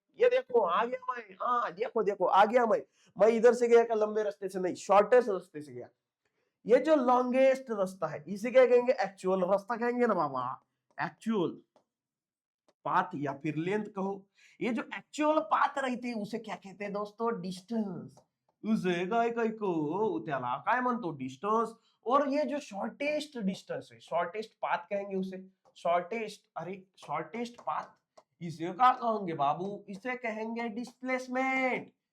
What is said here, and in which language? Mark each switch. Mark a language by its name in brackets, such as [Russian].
[Hindi] ये देखो आ गया मैं, हाँ देखो देखो आ गया मैं इधर से गया, लंबे रास्ते से नहीं, शॉर्टेस्ट रास्ते से गया। ये जो लॉन्गेस्ट रास्ता है इसे क्या कहेंगे, एक्चुअल रास्ता कहेंगे ना बाबा, एक्चुअल पाथ या फिर लेंथ कहो। ये जो एक्चुअल पाथ रहते हैं उसे क्या कहते हैं दोस्तों, डिस्टेंस। [Marathi] उसे काय को त्याला काय म्हणतो, डिस्टेंस। [Hindi] और ये जो शॉर्टेस्ट डिस्टेंस है, शॉर्टेस्ट पाथ कहेंगे उसे, शॉर्टेस्ट, अरे शॉर्टेस्ट पाथ, इसे क्या कहेंगे बाबू, इसे कहेंगे डिस्प्लेसमेंट।